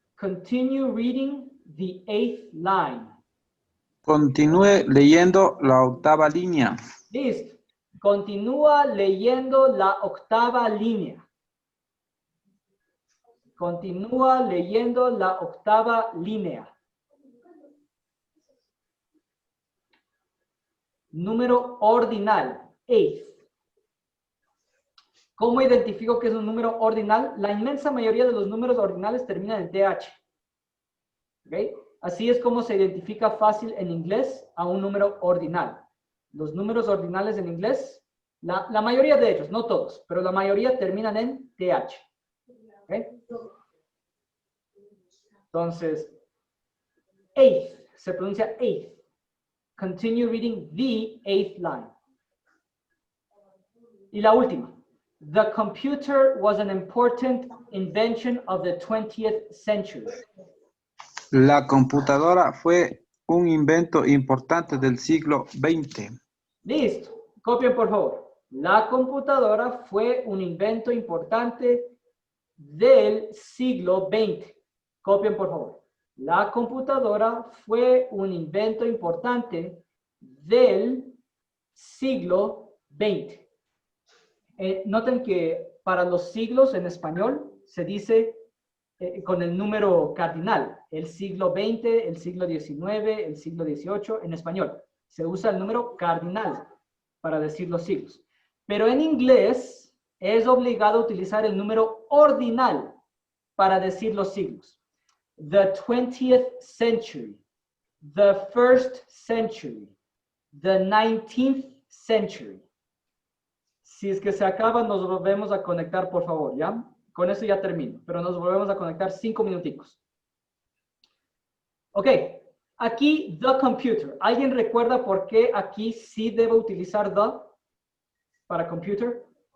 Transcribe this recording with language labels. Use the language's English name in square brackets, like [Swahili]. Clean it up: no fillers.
[English] Continue reading the 8th line. [Spanish] Continúe leyendo la octava línea. Listo. Continúa leyendo la octava línea. Continúa leyendo la octava línea. Número ordinal, 8th. ¿Cómo identifico que es un número ordinal? La inmensa mayoría de los números ordinales terminan en TH. ¿Okay? Así es como se identifica fácil en inglés a un número ordinal. Los números ordinales en inglés, la mayoría de ellos, no todos, pero la mayoría terminan en TH. ¿Okay? Entonces, 8th, se pronuncia 8th. [English] Continue reading the 8th line. [Spanish] Y la última. [English] The computer was an important invention of the 20th century. [Spanish] La computadora fue un invento importante del siglo XX. Listo. Copien, por favor. La computadora fue un invento importante del siglo XX. Copien, por favor. La computadora fue un invento importante del siglo XX. Noten que para los siglos en español se dice con el número cardinal. El siglo XX, el siglo XIX, el siglo XVIII, en español. Se usa el número cardinal para decir los siglos. Pero en inglés es obligado utilizar el número ordinal para decir los siglos. [English] The 20th century, the first century, the 19th century. [Spanish] Si es que se acaba, nos volvemos a conectar, por favor, ¿ya? Con eso ya termino, pero nos volvemos a conectar 5 minuticos. Ok, aquí, the computer. ¿Alguien recuerda por qué aquí sí debo utilizar the para computer?